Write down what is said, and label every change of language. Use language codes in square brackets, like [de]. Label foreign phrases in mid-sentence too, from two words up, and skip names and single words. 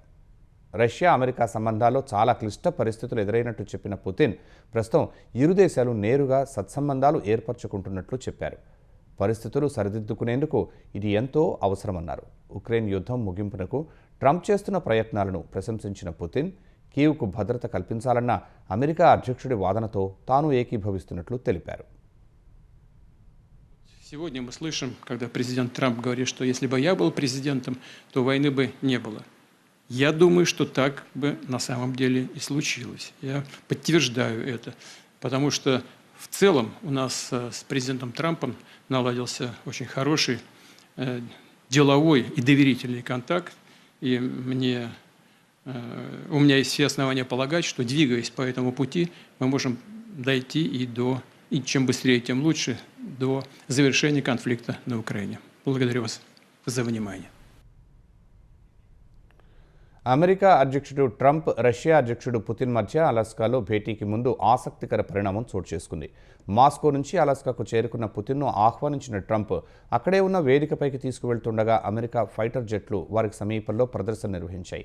[te] రష్యా, అమెరికా సంబంధాల్లో చాలా క్లిష్ట పరిస్థితులు ఎదురైనట్టు చెప్పిన పుతిన్ ప్రస్తుతం ఇరు దేశాలు నేరుగా సత్సంబంధాలు ఏర్పరచుకుంటున్నట్లు చెప్పారు. పరిస్థితులు సరిదిద్దుకునేందుకు ఇది ఎంతో అవసరమన్నారు. ఉక్రెయిన్ యుద్ధం ముగింపునకు ట్రంప్ చేస్తున్న ప్రయత్నాలను ప్రశంసించిన పుతిన్ కీవ్కు భద్రత కల్పించాలన్న అమెరికా అధ్యక్షుడి వాదనతో తాను ఏకీభవిస్తున్నట్లు తెలిపారు. [ru] Сегодня мы слышим, когда президент Трамп говорит, что если бы я был президентом, то войны бы не было. Я думаю, что так бы на самом деле и случилось. Я подтверждаю это, потому что в целом у нас с президентом Трампом наладился очень хороший деловой и доверительный контакт, и у меня есть все основания полагать, что, двигаясь по этому пути, мы можем дойти и чем быстрее, тем лучше, до завершения конфликта на Украине. Благодарю вас за внимание. [te] అమెరికా అధ్యక్షుడు ట్రంప్, రష్యా అధ్యక్షుడు పుతిన్ మధ్య అలాస్కాలో భేటీకి ముందు ఆసక్తికర పరిణామం చోటు చేసుకుంది. మాస్కో నుంచి అలాస్కాకు చేరుకున్న పుతిన్ను ఆహ్వానించిన ట్రంప్ అక్కడే ఉన్న వేదికపైకి తీసుకువెళ్తుండగా అమెరికా [en] fighter jets [te] వారికి సమీపంలో ప్రదర్శన నిర్వహించాయి.